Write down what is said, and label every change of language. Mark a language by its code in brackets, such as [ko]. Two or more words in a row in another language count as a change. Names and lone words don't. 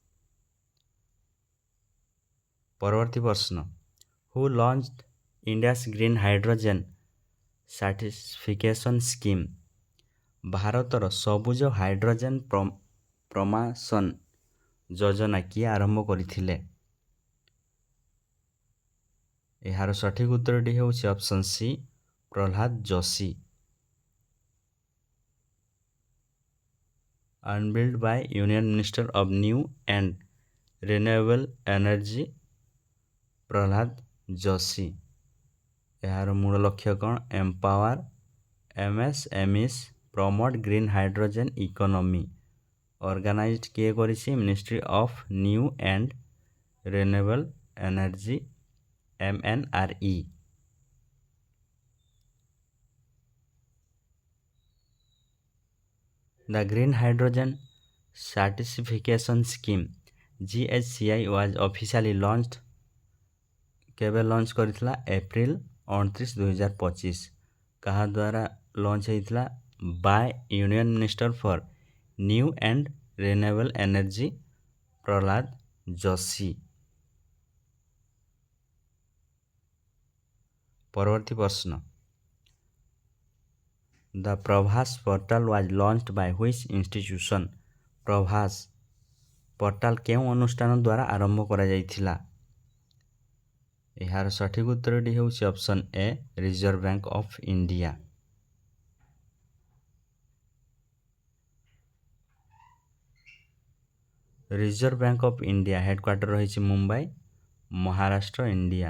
[or] ପରବର୍ତ୍ତୀ ପ୍ରଶ୍ନ, [en] who launched India's Green Hydrogen Certification Scheme? [or] ଭାରତର ସବୁଜ ହାଇଡ୍ରୋଜେନ୍ ପ୍ରମାସନ ଯୋଜନା କିଏ ଆରମ୍ଭ କରିଥିଲେ? ଏହାର ସଠିକ ଉତ୍ତରଟି ହେଉଛି [en] option C, [or] ପ୍ରହ୍ଲାଦ ଯୋଶୀ। [en] Unveiled by Union Minister of New and Renewable Energy ପ୍ରହ୍ଲାଦ ଯୋଶୀ। [or] ଏହାର ମୂଳ ଲକ୍ଷ୍ୟ କ'ଣ? [en] Empower MSMEs, promote green hydrogen economy. [or] ଅର୍ଗାନାଇଜ୍ଡ କିଏ କରିଛି? ମିନିଷ୍ଟ୍ରି ଅଫ୍ ନ୍ୟୁ ଆଣ୍ଡ ରିନ୍ୟୁଏବଲ୍ ଏନର୍ଜି MNRE। [en] The Green Hydrogen Certification Scheme GHCI was officially launched [or] କେବେ ଲଞ୍ଚ କରିଥିଲା? ଏପ୍ରିଲ 29, 2025। କାହା ଦ୍ୱାରା ଲଞ୍ଚ ହେଇଥିଲା? [en] by Union Minister for New and Renewable Energy ପ୍ରହ୍ଲାଦ ଯୋଶୀ। [or] ପରବର୍ତ୍ତୀ ପ୍ରଶ୍ନ, [en] The Prabhas portal was launched by which institution? [or] ପ୍ରଭାସ ପୋର୍ଟାଲ କେଉଁ ଅନୁଷ୍ଠାନ ଦ୍ୱାରା ଆରମ୍ଭ କରାଯାଇଥିଲା? ଏହାର ସଠିକ ଉତ୍ତରଟି ହେଉଛି [en] option A, [or] ରିଜର୍ଭ ବ୍ୟାଙ୍କ ଅଫ୍ ଇଣ୍ଡିଆ। ରିଜର୍ଭ ବ୍ୟାଙ୍କ ଅଫ୍ ଇଣ୍ଡିଆ ହେଡକ୍ୱାର୍ଟର ରହିଛି ମୁମ୍ବାଇ, ମହାରାଷ୍ଟ୍ର, ଇଣ୍ଡିଆ।